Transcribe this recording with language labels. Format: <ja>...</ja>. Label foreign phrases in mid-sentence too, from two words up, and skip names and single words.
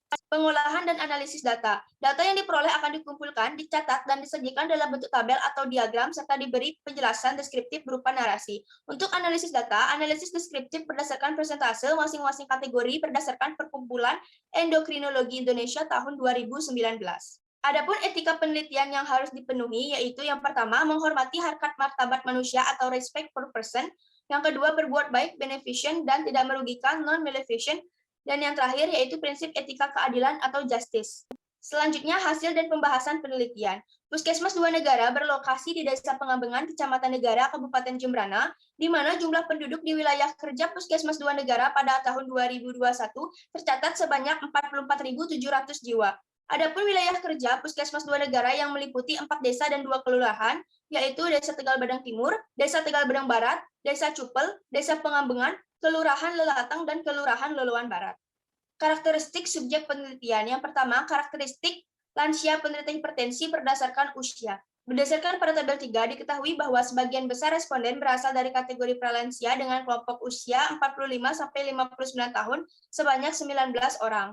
<id>Pengolahan dan analisis data. Data yang diperoleh akan dikumpulkan, dicatat, dan disajikan dalam bentuk tabel atau diagram, serta diberi penjelasan deskriptif berupa narasi. Untuk analisis data, analisis deskriptif berdasarkan persentase masing-masing kategori berdasarkan Perkumpulan Endokrinologi Indonesia tahun 2019. Adapun etika penelitian yang harus dipenuhi, yaitu yang pertama, menghormati harkat martabat manusia atau</id> <en>respect for person,</en> <id>yang kedua, berbuat baik, beneficent, dan tidak merugikan, non-maleficent, dan yang terakhir yaitu prinsip etika keadilan atau justice. Selanjutnya, hasil dan pembahasan penelitian. Puskesmas 2 Negara berlokasi di Desa Pengambengan, Kecamatan Negara, Kabupaten Jembrana, di mana jumlah penduduk di wilayah kerja Puskesmas 2 Negara pada tahun 2021 tercatat sebanyak 44.700 jiwa. Adapun wilayah kerja Puskesmas 2 Negara yang meliputi 4 desa dan 2 kelurahan, yaitu Desa Tegal Badang Timur, Desa Tegal Badang Barat, Desa Cupel, Desa Pengambengan, Kelurahan Lelatang, dan Kelurahan Loloan Barat. Karakteristik subjek penelitian. Yang pertama, karakteristik lansia penderita hipertensi berdasarkan usia. Berdasarkan pada tabel 3, diketahui bahwa sebagian besar responden berasal dari kategori pralansia dengan kelompok usia 45-59 tahun sebanyak 19 orang.</id>